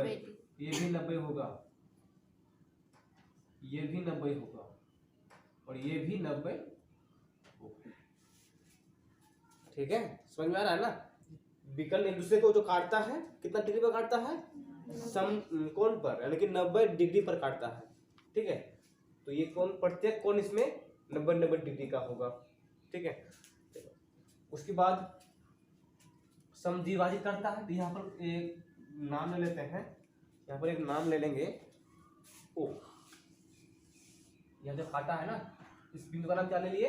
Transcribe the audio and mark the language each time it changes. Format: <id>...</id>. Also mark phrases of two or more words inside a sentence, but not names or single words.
<hi>ये भी 90 होगा, ये भी 90 होगा और ये भी 90 होगा। ठीक है, समझ में आ रहा है ना? विकर्ण एक दूसरे को जो काटता है कितना डिग्री पर काटता है? समकोण पर, यानी कि 90 डिग्री पर काटता है। ठीक है, तो ये कोण, प्रत्येक कोण इसमें 90 डिग्री का होगा। ठीक है, उसके बाद समद्विभाजित करता है। तो यहाँ पर एक नाम ले लेते हैं, यहाँ पर एक नाम ले लेंगे ओ। यह जो काटा है ना, इस बिंदु का नाम क्या ले लिए?</hi>